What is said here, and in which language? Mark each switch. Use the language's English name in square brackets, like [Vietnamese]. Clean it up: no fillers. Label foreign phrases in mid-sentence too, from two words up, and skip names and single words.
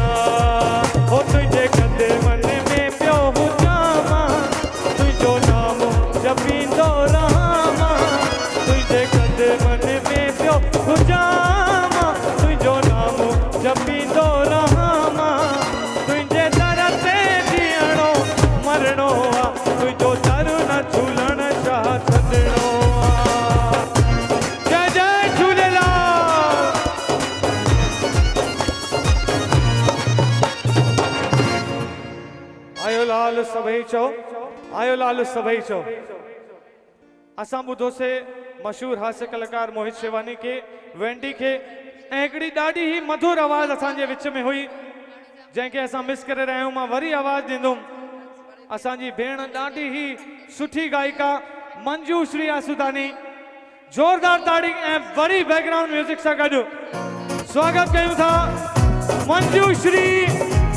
[Sindhi] हो तुंहिंजे कदमनि में पियो हुजां मां, तुंहिंजो नाम जपींदो रहां मां, तुंहिंजे कदमनि में पियो हुजां मां, तुंहिंजो नाम जपींदो रहां मां, तुंहिंजे दर ते जीअणो मरणो आ, तुंहिंजो दर न झूलण शाह छॾणो आ। जय जय झूलेलाल। आयो लाल सभई चओ, आयो लाल सभई चओ। असां ॿुधोसीं मशहूर हास्य कलाकार मोहित शिवानी के, वेंडी के, ऐं हिकिड़ी ॾाढी ही मधुर आवाज़ असांजे विच में हुई, जंहिंखे असां मिस करे रहिया आहियूं। मां वरी आवाज़ ॾींदुमि, असांजी भेण ॾाढी ही सुठी गायिका मंजू श्री आसूदानी, जोरदार ताड़ी ऐं वरी [English] background music [Sindhi] सां गॾु स्वागत कयूं था मंजू श्री